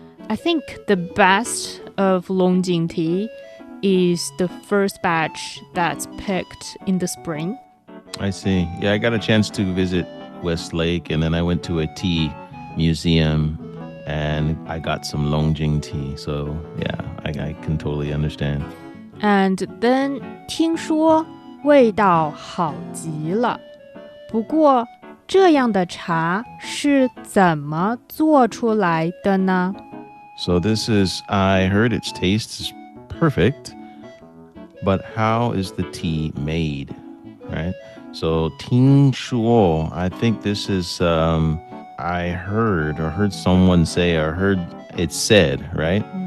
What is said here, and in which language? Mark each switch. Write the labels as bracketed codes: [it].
[en] I think the best of Longjing tea is the first batch that's picked in the spring. I see. Yeah, I got a chance to visit Westlake, and then I went to a tea museum, and I got some Longjing tea. So, yeah, I can totally understand. And then [zh] 听说味道好极了。不过这样的茶是怎么做出来的呢？ [en] So this is, I heard its taste is perfect, but how is the tea made, right? So 听说, I think this is, I heard someone say, or heard it said, right?